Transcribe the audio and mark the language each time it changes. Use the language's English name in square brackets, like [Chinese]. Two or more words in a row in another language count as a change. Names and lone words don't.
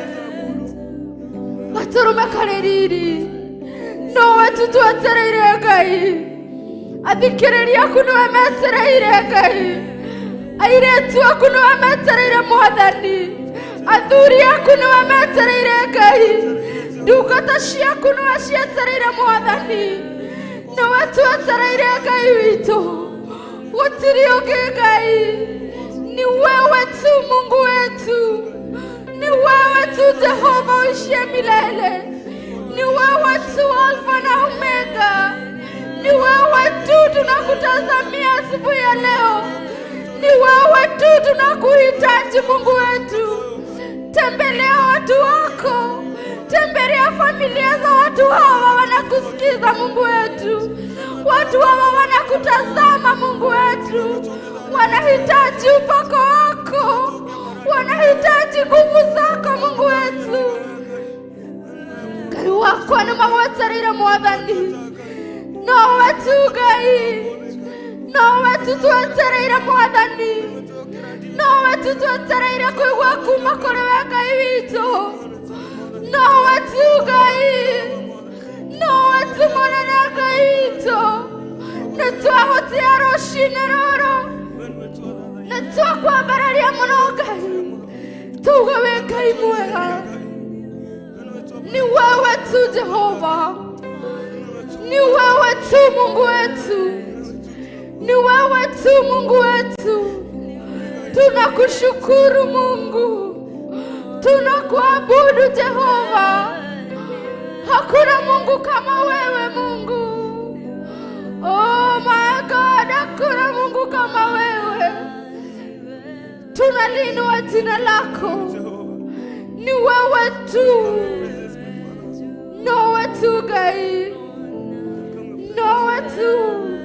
[Kikuyu] gatũrũmĩka rĩrĩ, nowe tu twetereire Ngai, athikĩrĩria aku nĩwe metereire Ngai, airĩtu aku nĩwe metereire Mwathani, athuri aku nĩwe metereire Ngai, ndungata ciaku nĩwe cietereire Mwathani, nĩwe twetereire Ngai witũ, gũtirĩ ũngĩ Ngai, [Swahili] ni wewe tu Mungu wetu, ni wewe tu Jehova uishie milele, ni wewe tu Alfa na Omega, ni wewe tu tunakutazamia asubuhi ya leo, ni wewe tu tunakuhitaji Mungu wetu. Tembelea watu wako, tembelea familia za watu hawa wanakusikiza Mungu wetu, watu hawa wanakutazama Mungu wetu, wanahitaji upako wako, wanahitaji nguvu zako Mungu wetu. [Kikuyu] Ngai wakwa nĩmagwetereire Mwathani, nowe tu Ngai, nowe tu twetereire Mwathani, nowe tu twetereire kũigua kuma kũrĩ we Ngai witũ, nowe tu Ngai, nowe tu mũnene Ngai witũ, nĩtwagũtĩa rũciinĩ rũrũ, nĩtwakwambararia mũno Ngai, tuuge wĩ Ngai mwega, [Swahili] ni wewe tu Jehova, ni wewe tu Mungu wetu, ni wewe tu Mungu wetu. Tunakushukuru Mungu, tunakuabudu Jehova, hakuna Mungu kama wewe Mungu. [English] Oh my God, [Swahili] hakuna Mungu kama wewe. Tunaliinua jina lako, ni wewe tu, [Kikuyu] nowe tu Ngai, nowe tu.